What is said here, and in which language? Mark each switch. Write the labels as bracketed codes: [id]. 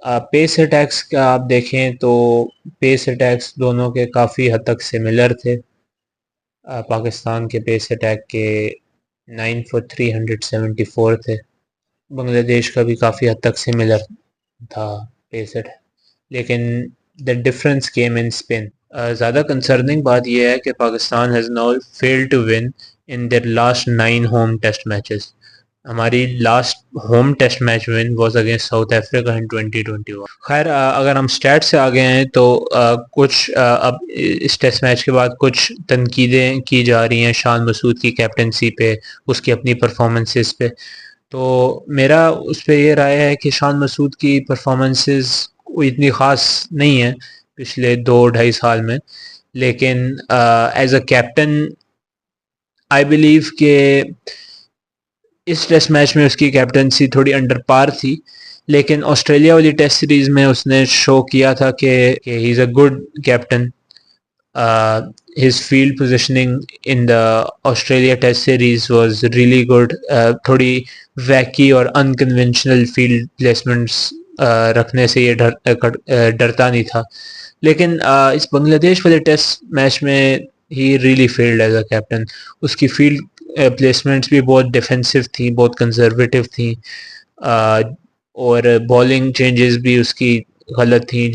[ur] پیس attacks کا آپ دیکھیں تو پیس اٹیکس دونوں کے کافی حد تک سملر تھے۔ پاکستان کے پیس اٹیک کے 9 for 374 تھے، بنگلہ دیش کا بھی کافی حد تک سملر تھا پیس اٹیک، لیکن [en] the difference came in spin. [ur] زیادہ کنسرننگ بات یہ ہے کہ [en] Pakistan has now failed to win in their last 9 home test matches. ہماری last home test match one was against South Africa in 2021. [ur] خیر اگر ہم سٹیٹ سے آگے ہیں تو کچھ اب اس ٹیسٹ میچ کے بعد کچھ تنقیدیں کی جا رہی ہیں شان مسعود کی کیپٹنسی پہ، اس کی اپنی پرفارمنسز پہ۔ تو میرا اس پہ یہ رائے ہے کہ شان مسعود کی پرفارمنسز اتنی خاص نہیں ہیں پچھلے 2-2.5 سال میں، لیکن [en] as a captain I believe [ur] کہ اس ٹیسٹ میچ میں اس کی کیپٹنسی تھوڑی انڈر پار تھی، لیکن آسٹریلیا والی ٹیسٹ سیریز میں اس نے شو کیا تھا کہ [en] He is a good captain, his field positioning in the Australia Test series was really good. [ur] تھوڑی ویکی اور [en] unconventional field placements [ur] رکھنے سے یہ ڈرتا نہیں تھا. لیکن اس بنگلہ دیش والے ٹیسٹ میچ میں [en] He really field as a captain. [ur] اس کی فیلڈ پلیسمنٹس بھی بہت ڈیفینسو تھیں, بہت کنزرویٹو تھیں, اور بالنگ چینجز بھی اس کی غلط تھیں.